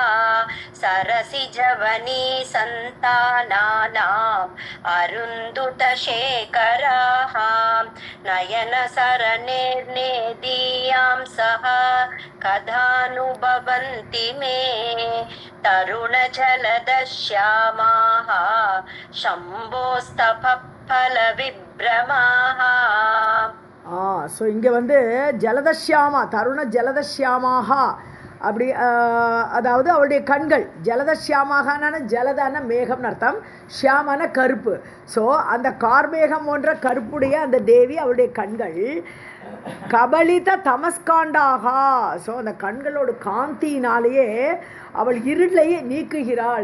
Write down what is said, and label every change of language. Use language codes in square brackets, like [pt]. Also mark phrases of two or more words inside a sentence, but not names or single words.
[sa] सरसिजवनी सन्तानानाम् अरुन्दुतशेखराः नयनसरणेर्नेदीयां सह कदानुभवन्ति मे तरुणजलदश्यामाः शम्भोस्तफलविभ्रमाः. [ta] ஸோ இங்கே வந்து ஜலதஷ்யாமா தருண ஜலதஷ்யாமாக அப்படி அதாவது அவளுடைய கண்கள் ஜலதஷ்யாமான ஜலதான மேகம்னு அர்த்தம், ஷியாமான கருப்பு. ஸோ அந்த கார்மேகம் போன்ற கருப்புடைய அந்த தேவி அவளுடைய கண்கள் கபலித தமஸ்காண்டாக, ஸோ அந்த கண்களோட காந்தியினாலேயே அவள் இருளையே நீக்குகிறாள்.